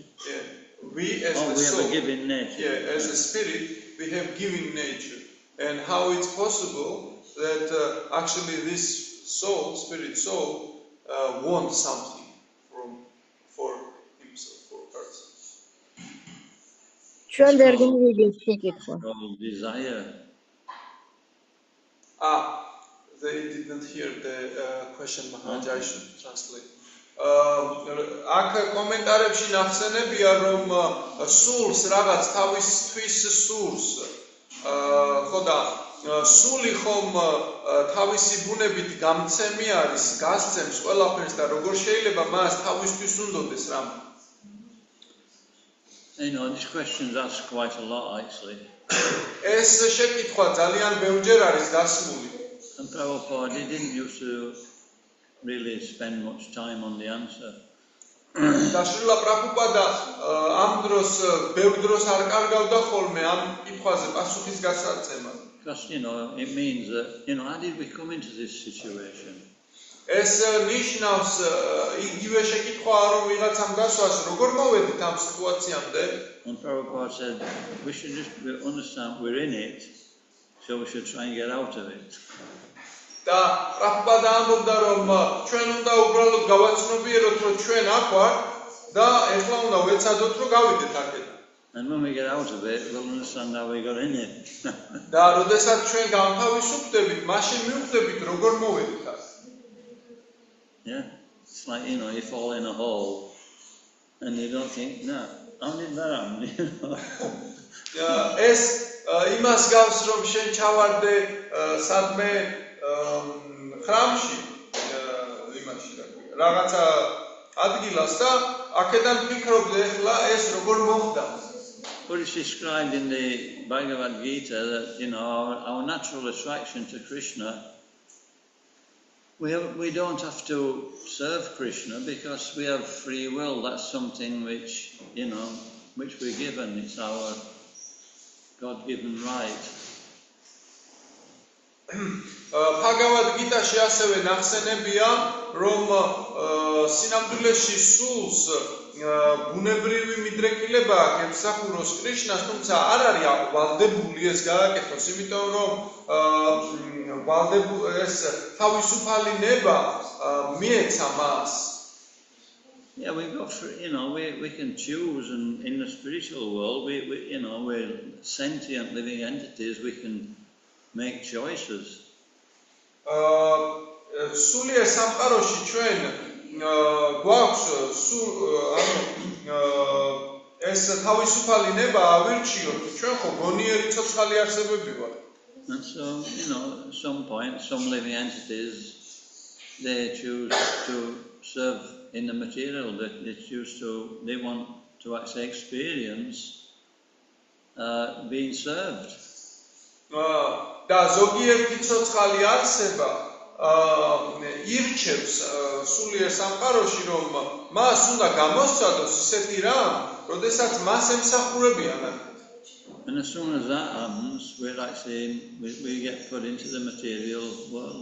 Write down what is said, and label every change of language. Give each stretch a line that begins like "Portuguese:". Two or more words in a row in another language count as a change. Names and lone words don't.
English: Yeah, we as the we soul, have a giving nature. Yeah, as a spirit, we have giving nature, and how it's possible that actually this soul, spirit soul, wants something for himself, for herself.
Georgian: ჩვენ ვერ გვიგებს შეკითხვა.
English: Or desire. They didn't hear the question, Maharaj. I should translate.
Georgian: აქ კომენტარებში ნახსენებია, რომ სულს რაღაც თავისთვის სურს. ხო და სული ხომ თავისი ბუნებით გამცემი არის, გასცემს ყველაფერს და როგორ შეიძლება მას თავისთვის უნდოდეს რამ?
English: You know, this question's asked quite a lot actually.
Georgian: ეს შეკითხვა ძალიან ბევრჯერ არის დასმული.
English: And Prabhupada, he didn't used to really spend much time on the answer.
Georgian: და შრილა პრაბჰუპადა ამ დროს ბევრ დროს არ კარგავდა ხოლმე ამ კითხვაზე პასუხის გასაცემად.
English: Because, you know, it means that, you know, how did we come into this situation?
Georgian: ეს ნიშნავს იგივე შეკითხვა რომ ვიღაცამ გასვას როგორ მოვედით ამ სიტუაციამდე.
English: And Prabhupada said, we should just understand we're in it, so we should try and get out of it.
Georgian: და პრაბჰუპადა ამბობდა რომ ჩვენ უნდა უბრალოდ გავაცნობიეროთ რომ ჩვენ აქ ვართ და ეხლა უნდა ვეცადოთ რომ გავიდეთ აქედან.
English: And when we get out of it, we'll understand how we got in it.
Georgian: და როდესაც ჩვენ გამთავისუფლდებით, მაშინ მივხვდებით როგორ მოვედით აქ.
English: Yeah, it's like, you know, you fall in a hole and you don't think, no, how did that happen? You know?
Georgian: ეს იმას გავს რომ შენ ჩავარდე სადმე ხრამში იმაში რაღაცა ადგილას და აქედან ფიქრობდე ეხლა ეს როგორ მოხდა.
English: But it's described in the Bhagavad Gita that, you know, our natural attraction to Krishna, we don't have to serve Krishna because we have free will. That's something which, you know, which we're given. It's our God-given right.
Georgian: Bhagavad Gita-ში ასევე ნახსენებია, რომ სინამდვილეში სულს ბუნებრივი მიდრეკილება აქვს ემსახუროს კრიშნას, თუმცა არ არის ვალდებული ეს გააკეთოს, იმიტომ რომ ეს თავისუფალი ნება მიეცა მას.
English: Yeah, we've got, you know, we can choose, and in the spiritual world, we you know, we're sentient living entities. We can make choices.
Georgian: სულიერ სამყაროში ჩვენ გვაქვს ეს თავისუფალი ნება ავირჩიოთ, ჩვენ ხო გონიერი ცოცხალი არსებები ვართ.
English: And so, you know, at some point, some living entities, they choose to serve in the material. They want to actually experience being served.
Georgian: და ზოგიერთი ცოცხალი არსება ირჩევს სულიერ სამყაროში რომ მას უნდა გამოსცადოს ისეთი რამ, როდესაც მას ემსახურებიან.
English: And as soon as that happens, we get put into the material world.